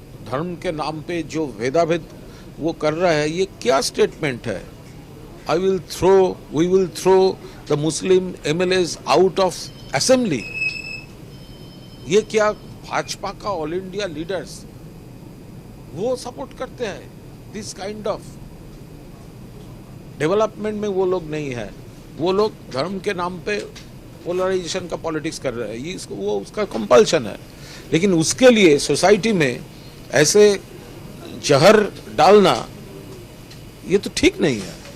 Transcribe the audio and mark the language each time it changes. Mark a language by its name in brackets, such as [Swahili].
[Hindi] धर्म के नाम पे जो भेदाभेद वो कर रहा है, ये क्या स्टेटमेंट है? [English] We will throw the Muslim MLAs out of assembly. [Hindi] ये क्या भाजपा का ऑल इंडिया लीडर्स वो सपोर्ट करते हैं? [English] this kind of development [Hindi] में वो लोग नहीं है। वो लोग धर्म के नाम पे पोलराइजेशन का पॉलिटिक्स कर रहे हैं। ये वो उसका कंपल्शन है, लेकिन उसके लिए सोसाइटी में ऐसे जहर डालना ये तो ठीक नहीं है।